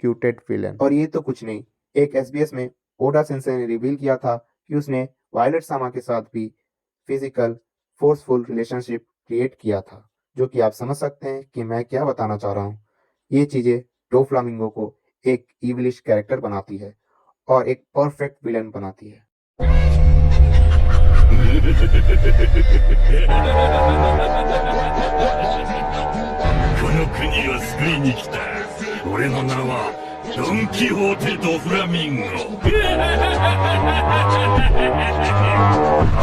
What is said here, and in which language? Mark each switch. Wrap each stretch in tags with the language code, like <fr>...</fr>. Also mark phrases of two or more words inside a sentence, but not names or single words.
<hi>और ये तो कुछ नहीं, एक एसबीएस में ओडा सेंसेई ने रिवील किया था कि उसने वायलेट सामा के साथ भी</hi> <en>physical forceful relationship create</en> <hi>किया था, जो कि आप समझ सकते हैं कि मैं क्या बताना चाह रहा हूँ। ये चीज़ें डोफ्लामिंगो को एक</hi> <en>evilish character</en> <hi>बनाती है और एक</hi> <en>perfect villain</en> <hi>बनाती है।</hi> <ja>この国を救いに来た。俺の名はドン・キホーテ・ド・フラミンゴ。</ja>